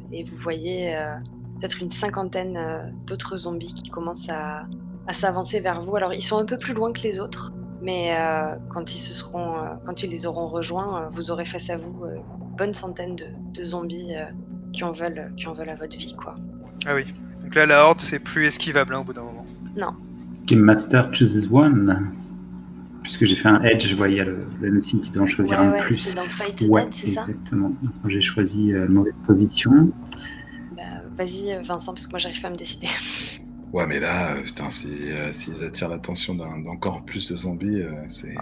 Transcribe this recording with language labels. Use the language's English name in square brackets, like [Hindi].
[French] Et vous voyez peut-être une 50aine d'autres zombies qui commencent à s'avancer vers vous. Alors ils sont un peu plus loin que les autres, mais quand ils les auront rejoints, vous aurez face à vous une bonne centaine de zombies qui en veulent à votre vie, quoi. Ah oui. Donc là, la horde, c'est plus esquivable au bout d'un moment. Non. [English] Game Master chooses one. [French] Puisque j'ai fait un edge, je vois, il y a le MC qui doit en choisir un de plus. C'est dans Fight to Ouais, Death, c'est ça? Exactement. Donc, j'ai choisi mauvaise position. Bah, vas-y, Vincent, parce que moi, j'arrive pas à me décider. Ouais, mais là, putain, s'ils attirent l'attention d'encore plus de zombies, c'est...